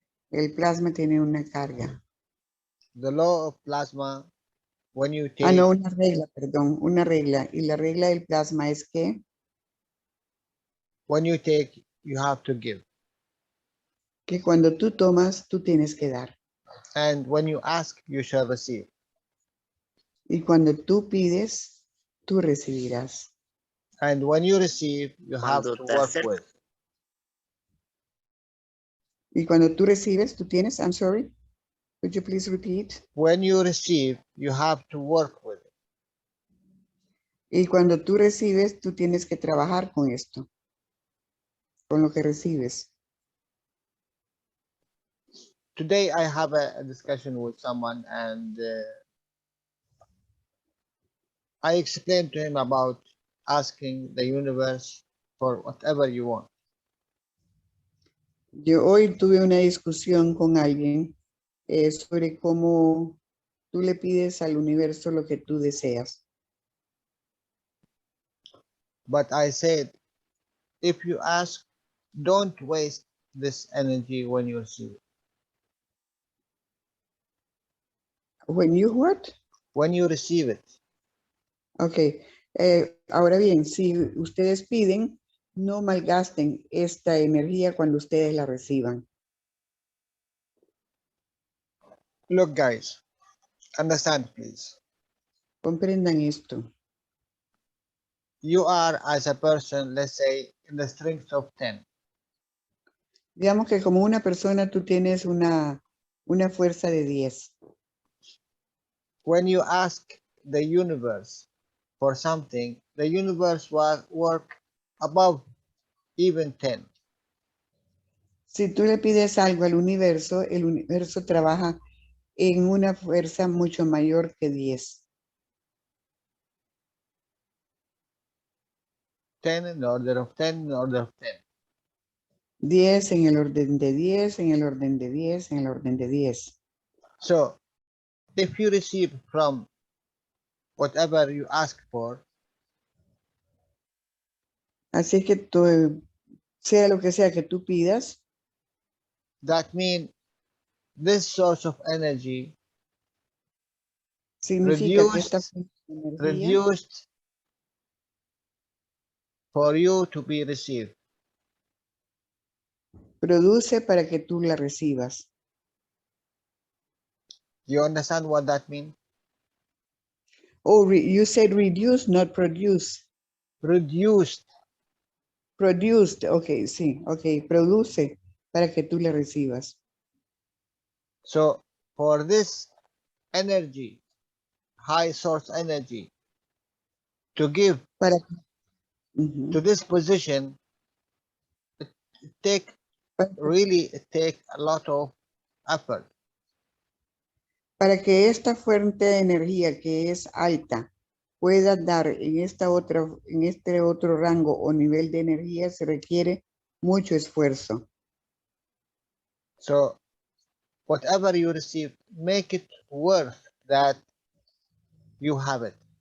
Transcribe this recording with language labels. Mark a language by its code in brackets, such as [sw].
[es] El plasma tiene una carga. [en] The law of plasma, when you take... [es] no, una regla, perdón, una regla. Y la regla del plasma es que... [en] When you take, you have to give. [es] Que cuando tú tomas, tú tienes que dar. [en] And when you ask, you shall receive. [es] Y cuando tú pides, tú recibirás. [en] And when you receive, you have to work with. [es] Y cuando tú recibes, tú tienes, [en] I'm sorry, could you please repeat? When you receive, you have to work with it. [es] Y cuando tú recibes, tú tienes que trabajar con esto, con lo que recibes. [en] Today I have a discussion with someone and I explained to him about asking the universe for whatever you want. [es] Yo hoy tuve una discusión con alguien sobre cómo tú le pides al universo lo que tú deseas. [en] But I said, if you ask, don't waste this energy when you receive it. When you what? When you receive it. Ok. [es] Ahora bien, si ustedes piden, no malgasten esta energía cuando ustedes la reciban. [en] Look, guys, understand, please. [es] Comprendan esto. [en] You are, as a person, let's say, in the strength of 10. [es] Digamos que como una persona tú tienes una fuerza de 10. [en] When you ask the universe for something, the universe will work above even 10. [es] Si tú le pides algo al universo, el universo trabaja en una fuerza mucho mayor que 10. [en] 10 in order of 10 in order of 10. [es] 10 en el orden de 10, en el orden de 10, en el orden de 10. [en] So, if you receive from whatever you ask for, [es] Así que tú, sea lo que sea que tú pidas, [en] that means this source of energy [es] significa que esta [en] reduced, [es] energía [en] reduced for you to be received. [es] produce para que tú la recibas. [en] You understand what that means? Oh, you said reduce, not produce. Reduced. [es] Produced, ok, sí, ok, produce para que tú la recibas. [en] So, for this energy, high source energy, to give [es] Para, [en] to this position, it take a lot of effort. [es] para que esta fuente de energía que es alta pueda dar en este otro rango o nivel de energía se requiere mucho esfuerzo. [en] So, whatever you receive, make it worth that you have it.